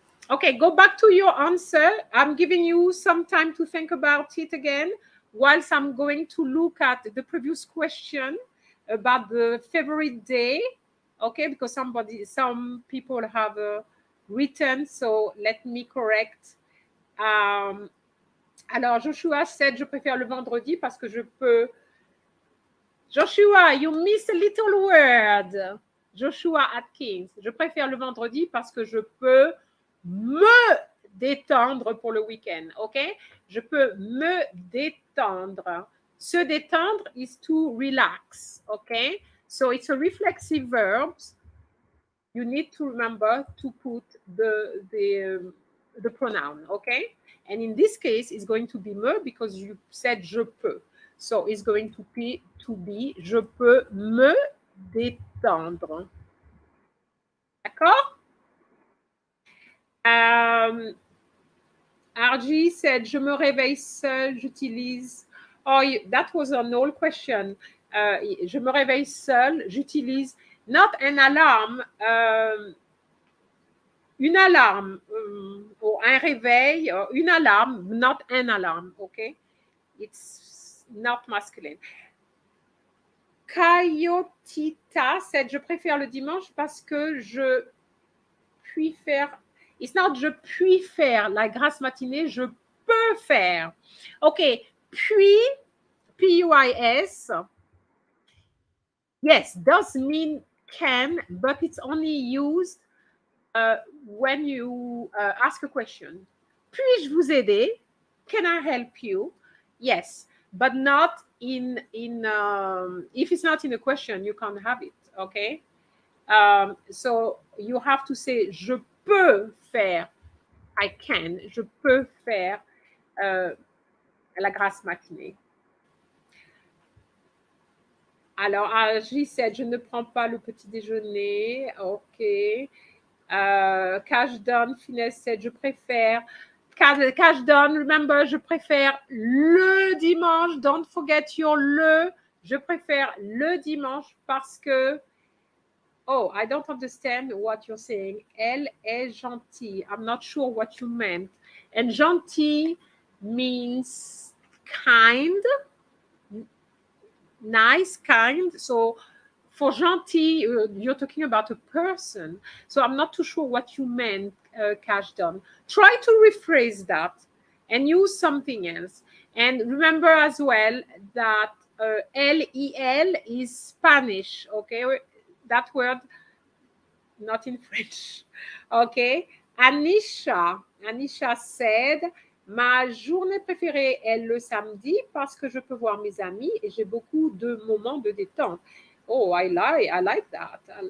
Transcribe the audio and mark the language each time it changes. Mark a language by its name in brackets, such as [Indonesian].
[English] Okay, go back to your answer. I'm giving you some time to think about it again, whilst I'm going to look at the previous question about the favorite day. Okay, because some people have written, so let me correct. [French] Alors, Joshua said, je préfère le vendredi parce que je peux. [English] Joshua, you missed a little word. [French] Joshua Atkins, je préfère le vendredi parce que je peux me détendre pour le week-end. OK? Je peux me détendre. Se détendre [English] is to relax. OK? So it's a reflexive verb. You need to remember to put the pronoun. OK? And in this case, it's going to be me because you said [French] je peux. [English] So it's going to be [French] je peux me détendre. D'accord? RG said, je me réveille seul, j'utilise. [English] Oh, that was an old question. [French] Je me réveille seul, j'utilise [English] not an alarm, [French] une alarme, ou un réveil, une alarme, not an alarm, okay? [English] It's not masculine. [French] Kayotita said, je préfère le dimanche parce que je puis faire. [English] It's not [French] je puis faire la grasse matinée, je peux faire. [English] OK, puis, P-U-I-S, yes, does mean can, but it's only used when you ask a question. [French] Puis-je vous aider? [English] Can I help you? Yes, but not if it's not in a question, you can't have it, okay? So you have to say [French] je peux faire. [English] I can. [French] Je peux faire la grasse matinée. Alors, J said, je ne prends pas le petit déjeuner. OK. Cash Down, Finesse said, je préfère. Cash Down, remember, je préfère le dimanche. [English] Don't forget your [French] le. Je préfère le dimanche parce que. [English] Oh, I don't understand what you're saying. [French] Elle est gentille. [English] I'm not sure what you meant. And gentil means kind, nice, kind. So for gentil, you're talking about a person. So I'm not too sure what you meant, Cash Down. Try to rephrase that and use something else. And remember as well that L-E-L is Spanish, okay? That word not in French. Okay. [French] Anisha said, ma journée préférée est le samedi parce que je peux voir mes amis et j'ai beaucoup de moments de détente. [English] Oh, I like that.